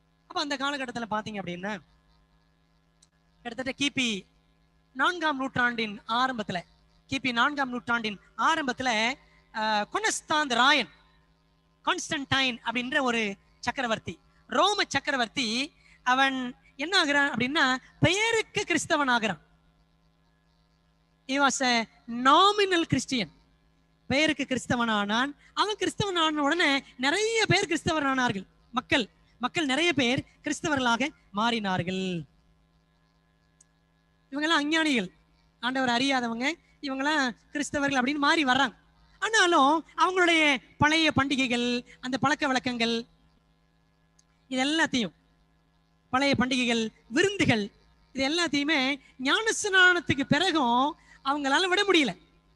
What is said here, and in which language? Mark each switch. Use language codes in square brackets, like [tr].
[ta] அப்ப அந்த காலகட்டத்தில் பார்த்தீங்க அப்படின்னா கிட்டத்தட்ட கிபி 4ஆம் நூற்றாண்டின் ஆரம்பத்தில், கிபி 4ஆம் நூற்றாண்டின் ஆரம்பத்தில் கொனஸ்தாந்த் ராயன், கான்ஸ்டன்டைன் அப்படின்ற ஒரு சக்கரவர்த்தி, ரோம சக்கரவர்த்தி, அவன் என்ன ஆகிறான் அப்படின்னா பெயருக்கு கிறிஸ்தவன் ஆகிறான். [en] He was a nominal Christian. [ta] பெயருக்கு கிறிஸ்தவன் ஆனான். அவன் கிறிஸ்தவன் ஆன உடனே நிறைய பேர் கிறிஸ்தவர் ஆனார்கள். மக்கள் நிறைய பேர் கிறிஸ்தவர்களாக மாறினார்கள். இவங்கெல்லாம் அஞ்ஞானிகள், ஆண்டவர் அறியாதவங்க, இவங்கெல்லாம் கிறிஸ்தவர்கள் அப்படின்னு மாறி வர்றாங்க. ஆனாலும் அவங்களுடைய பழைய பண்டிகைகள், அந்த பழக்க வழக்கங்கள், இது எல்லாத்தையும், பழைய பண்டிகைகள், விருந்துகள், இது எல்லாத்தையுமே ஞானஸ்நானத்துக்கு பிறகும் அவங்களால விட முடியல.